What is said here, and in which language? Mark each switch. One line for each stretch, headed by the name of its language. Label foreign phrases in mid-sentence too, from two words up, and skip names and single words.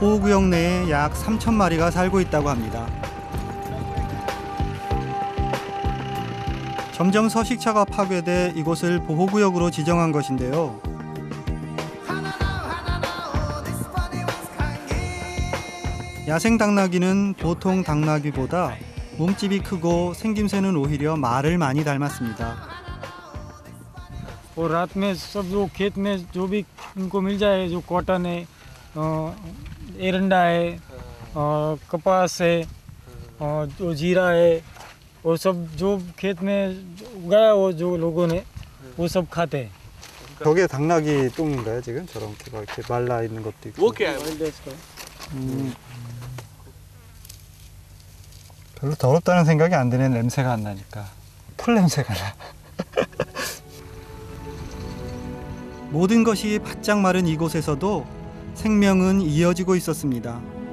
Korean: 보호구역 내에 약 3,000마리가 살고 있다고 합니다. 점점 서식처가 파괴돼 이곳을 보호구역으로 지정한 것인데요. 야생 당나귀는 보통 당나귀보다 몸집이 크고 생김새는 오히려 말을 많이 닮았습니다.
Hindi: और रात में सब जो खेत में जो भी उनको मिल जाए, जो कॉटन है, एरंडा है, कपास है, और जो जीरा है, वो सब जो खेत में उगाया वो जो लोगों ने वो सब खाते हैं।
Korean: 저게 당나귀 똥인가요 지금? 저런 이렇게 말라 있는 것도 있고.
Hindi: वो क्या है?
Korean: 별로 더럽다는 생각이 안 드네. 냄새가 안 나니까. 풀 냄새가 나. 모든 것이 바짝 마른 이곳에서도 생명은 이어지고 있었습니다.